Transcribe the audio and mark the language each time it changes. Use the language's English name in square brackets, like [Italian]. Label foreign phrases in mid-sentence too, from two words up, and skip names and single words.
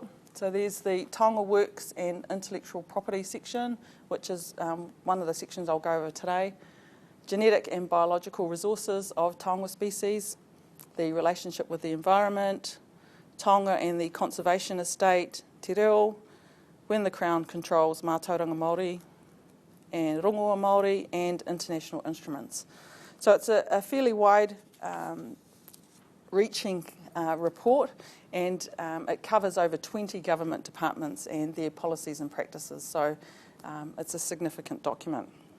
[English] So there's the Taonga Works and Intellectual Property section, which is one of the sections I'll go over today. Genetic and biological resources of Taonga species, the relationship with the environment, Taonga and the conservation estate, [Māori] te reo, [English] when the Crown controls [Māori] Mātauranga Māori, [English] and [Māori] rongoa Māori, [English] and international instruments. So it's a fairly wide reaching report, and it covers over 20 government departments and their policies and practices, so it's a significant document.